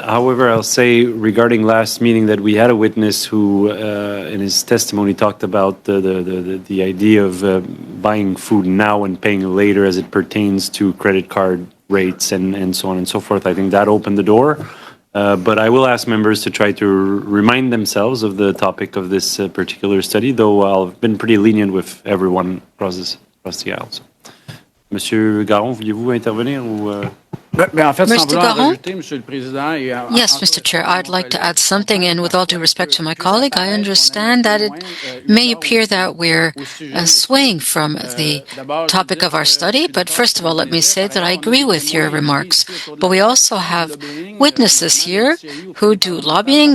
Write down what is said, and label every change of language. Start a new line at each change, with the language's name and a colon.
English: However, I'll say regarding last meeting that we had a witness who, in his testimony, talked about the idea of buying food now and paying later as it pertains to credit card rates and so on and so forth. I think that opened the door. But I will ask members to try to remind themselves of the topic of this particular study, though I've been pretty lenient with everyone across the aisles.
French: Monsieur Garon, vouliez-vous intervenir ou
English: Mr. Garon? Yes, Mr. Chair, I'd like to add something, and with all due respect to my colleague, I understand that it may appear that we're swaying from the topic of our study, but first of all, let me say that I agree with your remarks. But we also have witnesses here who do lobbying.